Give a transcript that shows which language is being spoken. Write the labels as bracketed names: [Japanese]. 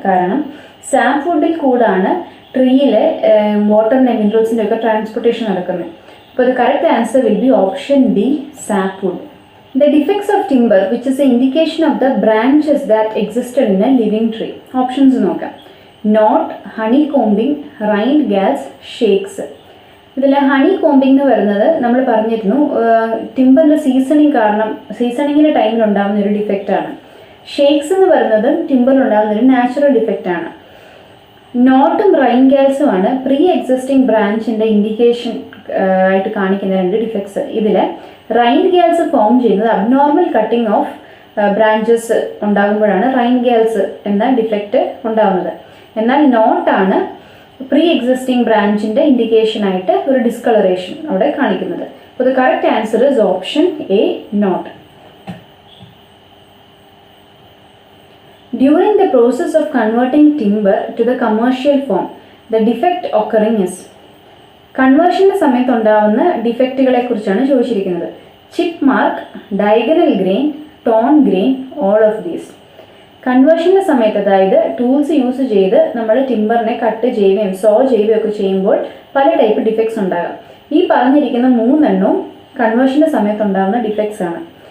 [Malayalam] കാരണം സാപ്പ് വുഡിൽ കൂടാണ് ട്രീയിലെ വാട്ടറിൻ്റെ മിനറൽസിൻ്റെ ഒക്കെ ട്രാൻസ്പോർട്ടേഷൻ നടക്കുന്നത്. അപ്പോൾ [English] the correct answer will be option D, sap wood. The defects of timber, which is an indication of the branches that existed in a living tree. [Malayalam] Options നോക്കാം. [English] Knot, honeycombing, rind galls, shakes. [Malayalam] ഇതിൽ honey combing എന്ന് പറയുന്നത് നമ്മൾ പറഞ്ഞിരുന്നു ടിമ്പറിൻ്റെ സീസണിങ്ങിൻ്റെ ടൈമിൽ ഉണ്ടാകുന്ന ഒരു ഡിഫക്റ്റാണ്. Shakes എന്ന് പറയുന്നത് ടിമ്പറിൽ ഉണ്ടാകുന്ന ഒരു natural ഡിഫക്റ്റാണ്. നോട്ടും Rhine ഗാൽസുമാണ് pre existing ബ്രാഞ്ചിൻ്റെ indication ആയിട്ട് കാണിക്കുന്ന 2 ഡിഫക്ട്സ്. ഇതിൽ റൈൻ ഗാൽസ് ഫോം ചെയ്യുന്നത് abnormal cutting of branches ഉണ്ടാകുമ്പോഴാണ് Rhine ഗാൽസ് എന്ന ഡിഫക്റ്റ് ഉണ്ടാകുന്നത്. എന്നാൽ നോട്ടാണ് പ്രീ എക്സിസ്റ്റിംഗ് ബ്രാഞ്ചിൻ്റെ ഇൻഡിക്കേഷനായിട്ട് ഒരു ഡിസ്കളറേഷൻ അവിടെ കാണിക്കുന്നത്. [English] അപ്പോൾ the correct answer is option A, not. During the process of converting timber to the commercial form, the defect occurring is. [Malayalam] കൺവേർഷൻ്റെ സമയത്തുണ്ടാവുന്ന ഡിഫക്റ്റുകളെ കുറിച്ചാണ് ചോദിച്ചിരിക്കുന്നത്. [English] Chip mark, diagonal grain, torn grain, all of these. [Malayalam] കൺവേർഷൻ്റെ സമയത്ത്, അതായത് tools use ചെയ്ത് നമ്മൾ ടിമ്പറിനെ cut ചെയ്യുകയും so ചെയ്യുകയും ഒക്കെ ചെയ്യുമ്പോൾ പല ടൈപ്പ് ഡിഫക്ട്സ് ഉണ്ടാകാം. ഈ പറഞ്ഞിരിക്കുന്ന 3 എണ്ണവും കൺവേർഷൻ്റെ സമയത്തുണ്ടാകുന്ന ഡിഫക്ട്സ് ആണ്.